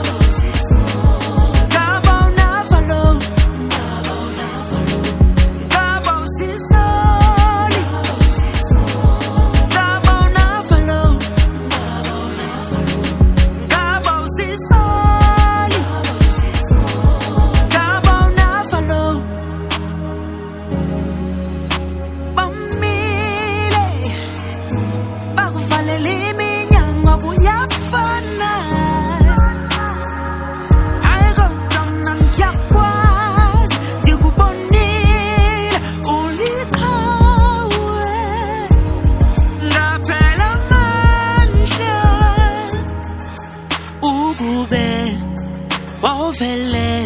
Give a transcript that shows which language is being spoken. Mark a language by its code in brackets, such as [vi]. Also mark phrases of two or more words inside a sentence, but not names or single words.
[xh] ngaba unafalo ngaba usisoli ngaba unafalo ngaba usisoli ngaba unafalo bamile bakuvalela iminyango kuyafana hayi kodwa mna [zu] ngiyakwazi ngikubonile uliqhawe ngaphela amandla ukube wawuvele